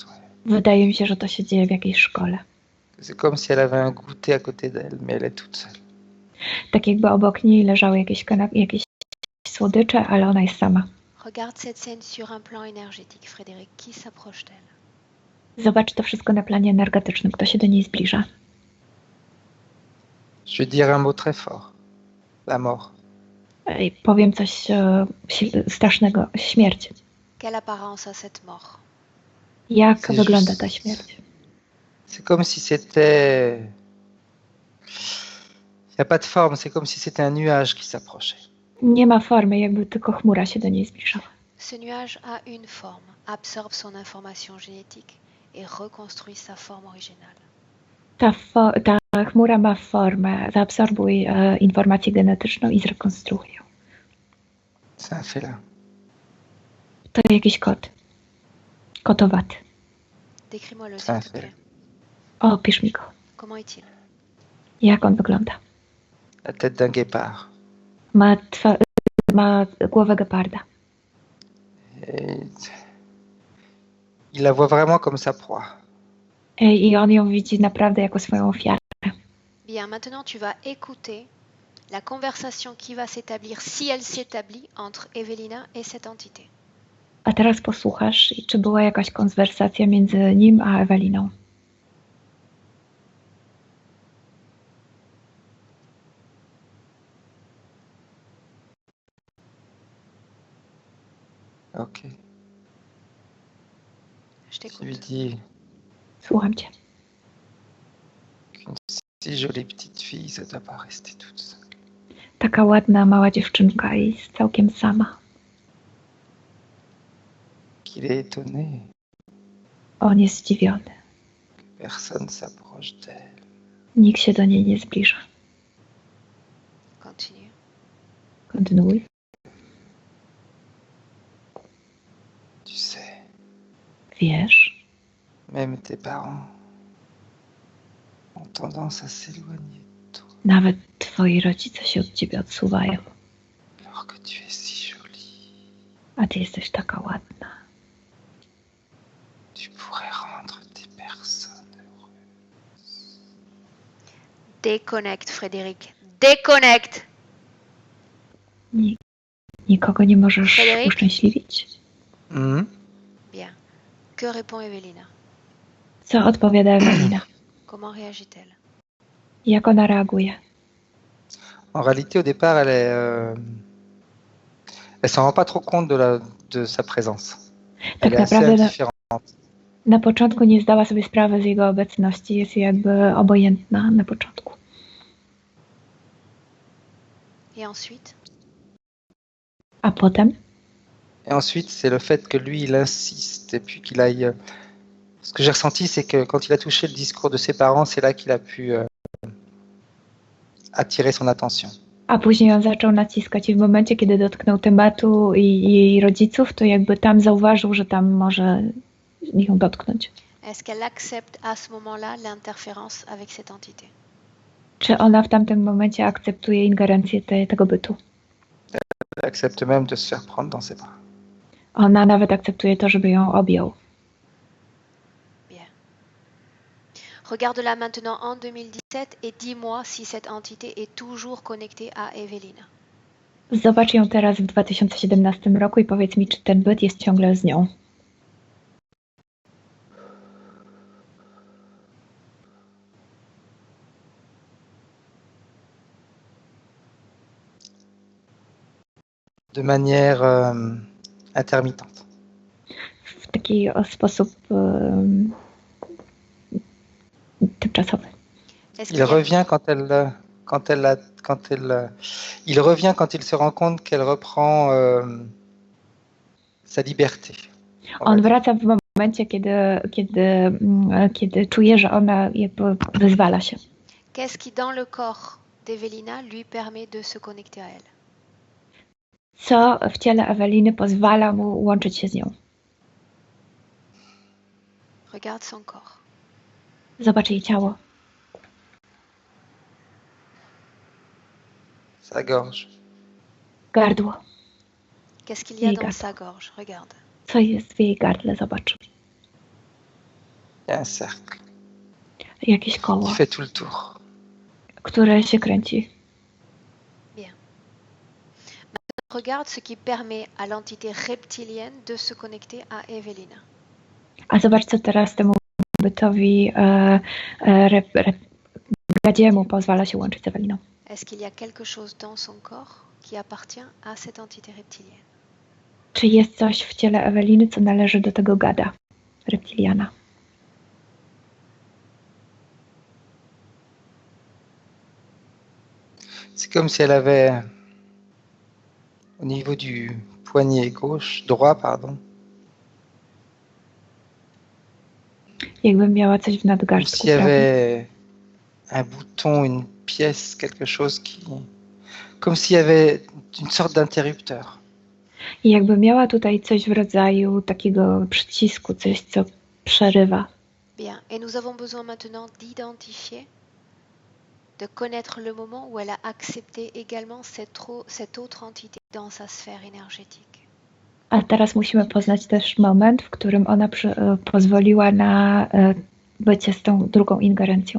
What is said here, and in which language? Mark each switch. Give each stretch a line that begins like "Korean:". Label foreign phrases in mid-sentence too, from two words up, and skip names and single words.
French: Ouais.
Polish: Wydaje mi się, że to się dzieje w jakiejś szkole.
French: C'est comme si elle avait un goûter à côté d'elle, mais elle est toute seule.
Polish: Tak jakby obok niej leżały jakieś słodycze, ale ona jest sama.
French: Regarde cette scène sur un plan énergétique, Frédéric. Qui s'approche-t-elle?
Polish: Zobacz to wszystko na planie energetycznym. Kto się do niej zbliża?
French: Je vais dire un mot très fort. La mort.
Polish: Powiem coś strasznego. Śmierć.
French: Quelle apparence a cette mort?
Polish: Jak
French: C'est
Polish: wygląda
French: juste-
Polish: ta śmierć?
French: C'est comme si c'était... Il n'y a pas de forme, c'est comme si c'était un nuage qui s'approchait.
Polish: Nie ma formy, jakby tylko chmura się do niej zbliżała.
French: Ce nuage a une forme, absorbe son information génétique et reconstruit sa forme originale.
Polish: Ta chmura ma formę, zaabsorbuj informację genetyczną i zrekonstruuj ją.
French: C'est un félin.
Polish: To jakiś kot. Kotowaty.
French: Décris-moi-le, C'est s'il un te plaît. félin.
Polish: Opisz mi go.
French: Comment est-il?
Polish: Jak on wygląda?
French: La tête d'un guépard.
Polish: Ma głowę geparda.
French: Et il la voit vraiment comme sa proie.
Polish: I on ją widzi naprawdę jako swoją ofiarę.
French: Bien, maintenant tu vas écouter la conversation qui va s'établir, si elle s'établit, entre Evelina et cette entité.
Polish: A teraz posłuchasz, czy była jakaś konwersacja między nim a Eweliną.
French: Ok. Je Je lui t'écoute. dis
Polish: Słucham cię.
French: qu'une Si jolie petite fille, ça doit pas rester toute seule.
Polish: Taka ładna, mała dziewczynka i całkiem sama.
French: Qu'il est étonné
Polish: On jest zdziwiony.
French: que personne s'approche d'elle.
Polish: Nikt się do niej nie zbliża.
French: Continue.
Polish: Kontynuuj.
French: Tu sais,
Polish: Wiesz,
French: même tes parents ont tendance à s'éloigner de toi
Polish: nawet twoi rodzice się od ciebie odsuwają,
French: alors que tu es si jolie.
Polish: a ty jesteś taka ładna.
French: Tu pourrais rendre des personnes heureuses. Déconnecte, Frédéric. Déconnecte.
Polish: Nikogo nie możesz
French: Frédéric?
Polish: uszczęśliwić? Mhm.
French: Bien. Que répond Evelina?
Polish: Co odpowiada Ewelina?
French: Comment réagit-elle?
Polish: Jak ona reaguje?
French: En réalité, au départ, elle s'en rend pas trop compte de sa présence.
Polish: Tak
French: Elle est assez
Polish: naprawdę
French: indifférente.
Polish: na początku nie zdała sobie sprawy z jego obecności, jest jakby obojętna na początku.
French: Et ensuite?
Polish: A potem?
French: Et ensuite, c'est le fait que lui, il insiste et puis qu'il aille. Ce que j'ai ressenti, c'est que quand il a touché le discours de ses parents, c'est là qu'il a pu attirer son attention.
Polish: A później on zaczął naciskać i w momencie, kiedy dotknął tematu i jej rodziców, to jakby tam zauważył, że tam może ją dotknąć.
French: Est-ce qu'elle accepte à ce moment-là l'interférence avec cette entité?
Polish: Czy ona w tamtym momencie akceptuje ingerencję tego bytu?
French: Elle accepte même de se faire prendre dans ses bras.
Polish: Ona nawet akceptuje to, żeby ją objął.
French: Bien. Regarde-la maintenant en 2017 et dis-moi si cette entité est toujours connectée à Evelina.
Polish: Zobacz ją teraz w 2017 roku i powiedz mi, czy ten byt jest ciągle z nią.
French: De manière intermittente.
Polish: W taki sposób tymczasowy.
French: Est-ce Il qu'il y a- revient il revient quand il se rend compte qu'elle reprend sa liberté.
Polish: On wraca w momencie, kiedy czuje, że ona jakby wyzwala się.
French: Qu'est-ce qui, dans le corps d'Evelina, lui permet de se connecter à elle?
Polish: Co w ciele Eweliny pozwala mu łączyć się z nią?
French: Regarde son corps.
Polish: Zobacz jej ciało,
French: Sa gorge.
Polish: gardło.
French: Qu'est-ce qu'il y a
Polish: Jej
French: dans
Polish: gardło.
French: sa gorge? Regarde.
Polish: Co jest w jej gardle? Zobacz.
French: Il y a un cercle
Polish: Jakieś koło,
French: qui fait tout le tour.
Polish: które się kręci.
French: Regarde ce qui permet à l'entité reptilienne de se connecter à Evelina.
Polish: A zobacz, co teraz temu bytowi gadziemu pozwala się łączyć z Eweliną.
French: Est-ce qu'il y a quelque chose dans son corps qui appartient à cette entité reptilienne?
Polish: Czy jest coś w ciele Eweliny, co należy do tego gada, reptiliana?
French: C'est comme si elle avait au niveau du poignet droit, pardon,
Polish: Jakby miała coś w
French: comme
Polish: nadgarstku
French: s'il y
Polish: prawym.
French: avait un bouton, une pièce, quelque chose comme s'il y avait une sorte d'interrupteur.
Polish: I jakby miała tutaj coś w rodzaju takiego przycisku, coś, co przerywa.
French: Bien. Et nous avons besoin maintenant d'identifier, de connaître le moment où elle a accepté également cette autre entité dans sa sphère énergétique.
Polish: A teraz musimy poznać też moment, w którym ona pozwoliła na bycie z tą drugą ingerencją.